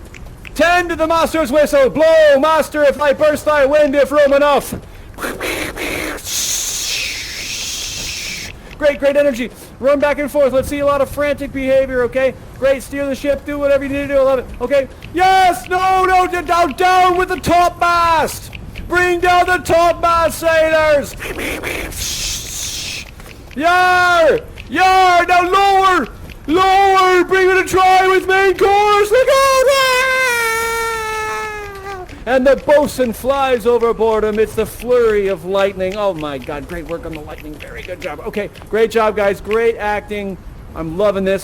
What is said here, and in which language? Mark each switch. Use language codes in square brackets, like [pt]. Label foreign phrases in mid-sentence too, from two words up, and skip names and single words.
[en] Tend to the master's whistle! Blow, master, if I burst thy wind, if room enough! Great, great energy. Run back and forth. Let's see a lot of frantic behavior, okay? Great, steer the ship. Do whatever you need to do. I love it. Okay. Yes! No, down with the topmast! Bring down the topmast, sailors! Yar! Yar! Now lower! Lower! Bring it a try with main course! Look out! And the bosun flies overboard amidst the flurry of lightning. Oh my God, great work on the lightning. Very good job. Okay, great job, guys. Great acting. I'm loving this.